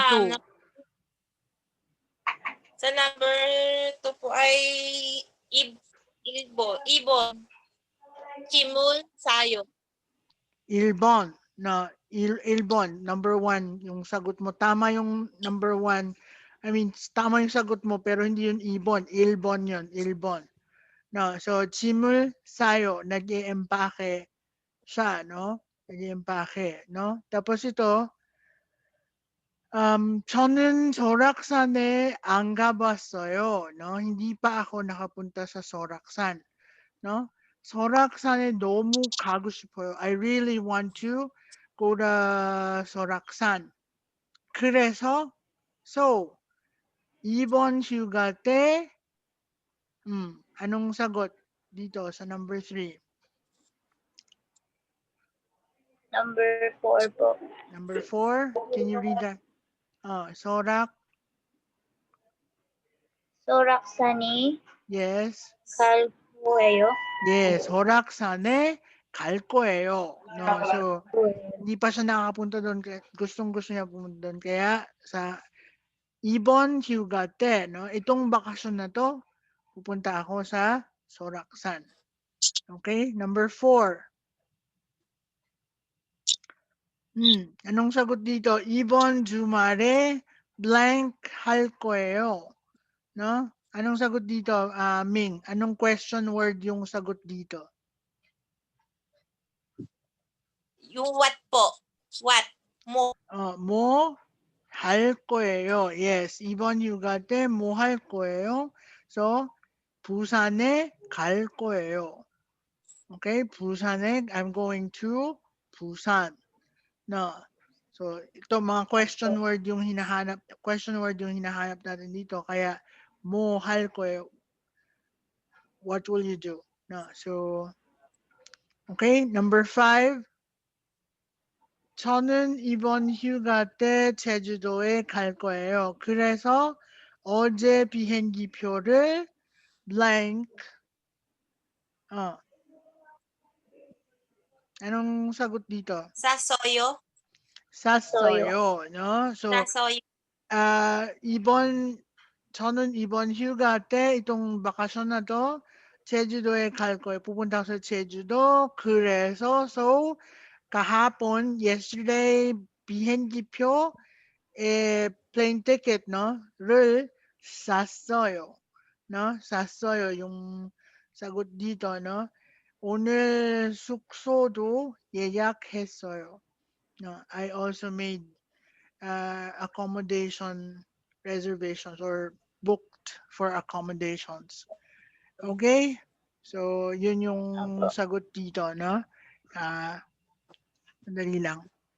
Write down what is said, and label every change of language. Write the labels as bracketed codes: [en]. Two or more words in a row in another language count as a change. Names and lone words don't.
[tl] ma'am? 2. Sa number 2 po ay ibon. Kimul sayo. 1번. No, 1, number 1, yung sagot mo. Tama yung number 1. [en] I mean, [tl] tama yung sagot mo, pero hindi yun ibon. 1번 yun, 1번. No, so, [ko] 짐을 싸요. [tl] nag-i-empake siya, no? nag-i-empake, no? Tapos ito, [ko] 저는 설악산에 안 가봤어요. [tl] No? Hindi pa ako nakapunta sa Soraksan. No? [ko] 설악산에 너무 가고 싶어요. [en] I really want to go to 설악산. [tl] 그래서 so [ko] 2번 휴가 때 [tl] anong sagot dito sa number 3? [en] Number 4 po. Number 4, can you read that? [ko] Sorak, Soraksani [en] yes. [ko] Kalkueyo. [en] Yes, [ko] 설악산에 갈 거예요. [tl] No, so hindi pa siya nakakapunta doon, gustong-gusto niya pumunta doon. Kaya sa [ko] 이번 휴가 때, [tl] no, itong bakasyon na to, pupunta ako sa Soraksan. Okay, number 4. Anong sagot dito? [ko] 이번 주말에 blank 할 거예요. [tl] No? Anong sagot dito, Ming? Anong question word yung sagot dito? Yung what po? What? Mo. [ko] 뭐 할 거예요. Yes, 이번 휴가 때 뭐 할 거예요? So, 부산에 갈 거예요. [en] Okay, 부산에 I'm going to Busan. [tl] No. So, ito mga question word yung hinahanap natin dito. Kaya mo [ko] 할 거예요. [en] What will you do? No. So, okay, number 5. [ko] 저는 이번 휴가 때 제주도에 갈 거예요. 그래서 어제 비행기표를 blank. [tl] Anong sagot dito? [ko] Sa Soyo. 샀어요. No? So, Sa Soyo. 저는 이번 휴가 때 [tl] itong bakasyon na to, [ko] 제주도에 갈 거예요. [tl] pupunta ako sa 제주도. 그래서 so kahapon, [en] yesterday, 비행기표, plane ticket, no? [ko] 를 샀어요. No? 샀어요. [tl] yung sagot dito, no? [ko] 오늘 숙소도 예약했어요. [en] No, I also made accommodation reservations or booked for accommodations. Okay? So, [tl] yun yung Opo. sagot dito, no? Sandali lang.